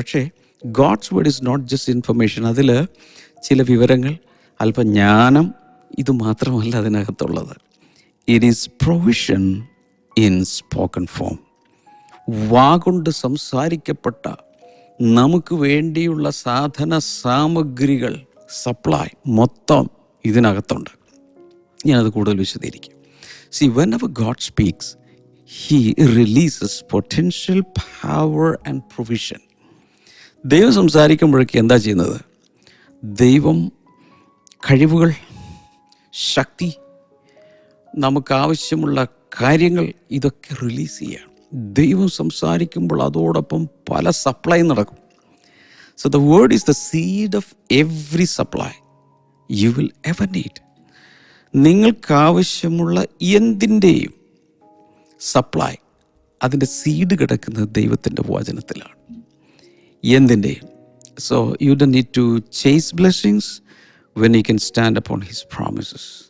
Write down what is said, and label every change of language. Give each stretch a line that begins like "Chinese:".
Malayalam: പക്ഷേ
English: God's word is not just information.
Malayalam: അതിൽ ചില വിവരങ്ങൾ, അല്പം ജ്ഞാനം, ഇത് മാത്രമല്ല അതിനകത്തുള്ളത്.
English: It is provision in spoken form.
Malayalam: വാഗൊണ്ട് സംസാരിക്കപ്പെട്ട നമുക്ക് വേണ്ടിയുള്ള സാധന സാമഗ്രികൾ, സപ്ലൈ മൊത്തം ഇതിനകത്തുണ്ട്. ഞാനത് കൂടുതൽ വിശദീകരിക്കും.
English: See, whenever God speaks, He releases potential power and provision.
Malayalam: ദൈവം സംസാരിക്കുമ്പോഴേക്ക് എന്താ ചെയ്യുന്നത്? ദൈവം കഴിവുകൾ, ശക്തി, നമുക്കാവശ്യമുള്ള കാര്യങ്ങൾ ഇതൊക്കെ റിലീസ് ചെയ്യുകയാണ്. ദൈവം സംസാരിക്കുമ്പോൾ അതോടൊപ്പം പല സപ്ലൈ നടക്കും.
English: So the word is the seed of every supply you will ever need.
Malayalam: നിങ്ങൾക്കാവശ്യമുള്ള എന്തിൻ്റെയും supply, അതിൻ്റെ സീഡ് കിടക്കുന്നത് ദൈവത്തിൻ്റെ വചനത്തിലാണ്. എന്തിൻ്റെയും.
English: So you don't need to chase blessings when you can stand upon his promises.